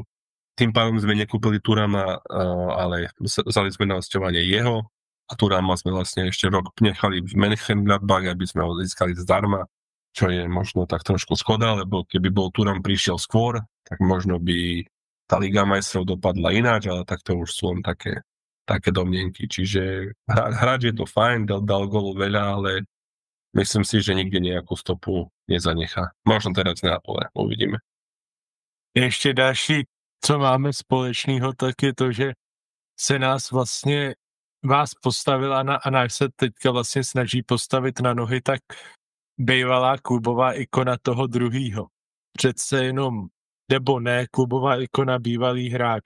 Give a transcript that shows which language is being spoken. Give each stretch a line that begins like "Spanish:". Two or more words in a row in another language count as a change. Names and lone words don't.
Slovak: Tým pádom sme nekúpili Thurama, ale vzali sme na hosťovanie jeho a Thurama sme vlastne ešte rok nechali v Mönchengladbach, aby sme ho získali zdarma, čo je možno tak trošku škoda, lebo keby bol Thuram prišiel skôr, tak možno by tá Liga majstrov dopadla ináč, ale tak to už sú len také domnenky. Čiže hráč je to fajn, dal golu veľa, ale myslím si, že nikde nejakú stopu nezanechá. Možno teraz na pole, uvidíme.
Czech: Ještě další, co máme společného, tak je to, že se vás postavila a náš se teďka vlastně snaží postavit na nohy, tak bývalá klubová ikona toho druhýho. Přece jenom, nebo ne, klubová ikona bývalý hráč.